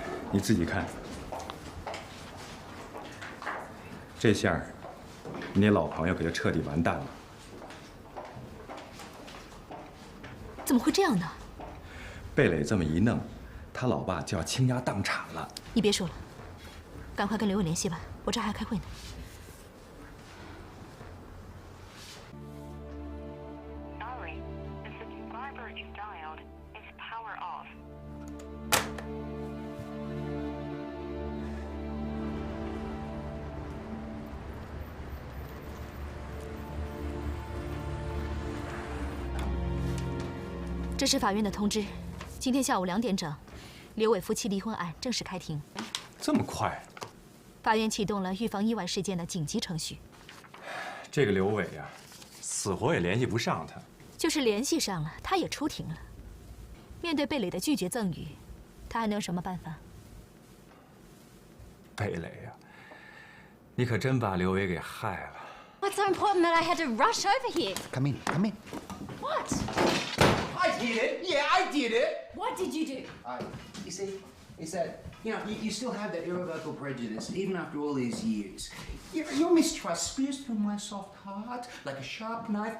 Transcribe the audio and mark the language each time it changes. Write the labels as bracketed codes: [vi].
[zh] 你自己看，这下你老朋友可就彻底完蛋了。怎么会这样呢？贝磊这么一弄，他老爸就要倾家荡产了。你别说了，赶快跟刘伟联系吧，我这还要开会呢。 [en] Sorry, the subscriber you dialed is power off. [zh] 这是法院的通知，今天下午2点整，刘伟夫妻离婚案正式开庭。这么快？法院启动了预防意外事件的紧急程序。这个刘伟呀，死活也联系不上他。就是联系上了，他也出庭了。面对贝磊的拒绝赠与，他还能有什么办法？贝磊呀，你可真把刘伟给害了。 [en] What's so important that I had to rush over here? Come in, come in. What? I did it. Yeah, I did it. What did you do? You see, it's that, you still have that irrevocable prejudice, even after all these years. Your mistrust spears through my soft heart like a sharp knife.